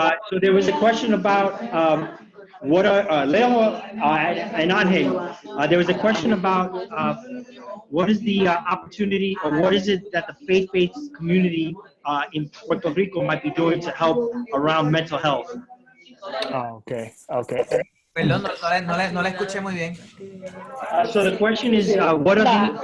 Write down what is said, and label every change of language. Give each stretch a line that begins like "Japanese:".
English: So there was a question about what are Leo and Angel. There was a question about what is the opportunity, or what is it that the faith-based community in Puerto Rico might be doing to help around mental health? Okay.
Spanish: Perdón, no la escuché muy bien.
English: So the question is, what are the?